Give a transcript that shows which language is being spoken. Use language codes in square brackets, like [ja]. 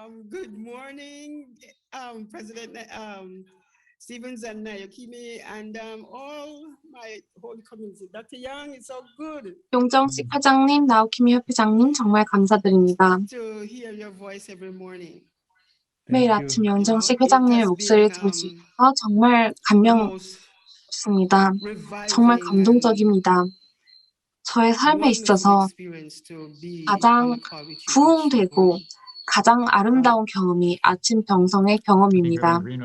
[en] Good morning, President Stevens and Nayokimi, and all my whole community. Dr. Young, it's so good [ko] 용정식 회장님, 나오키미 협회장님 정말 감사드립니다. [en] to hear your voice every morning. [ko] 매일 아침 용정식 회장님의 목소리를 들을 수 있어서 정말 감명스럽습니다. 정말 감동적입니다. 저의 삶에 있어서 가장 부흥되고 가장 아름다운 경험이 아침 정성의 경험입니다.